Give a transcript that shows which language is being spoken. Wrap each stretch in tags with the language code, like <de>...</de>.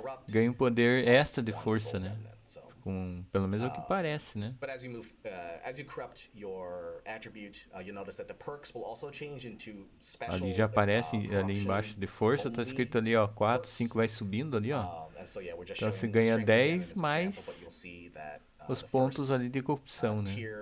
<pt>Ganha um poder extra de força, né? Pelo menos é o que parece, né?</pt> <en>But as you corrupt your attribute, you'll notice that the perks will also change into special.</en> <pt>Ali já aparece ali embaixo de força, tá escrito ali, ó, 4, 5 vai subindo ali, ó. Então você ganha 10 mais os pontos ali de corrupção, né?</pt>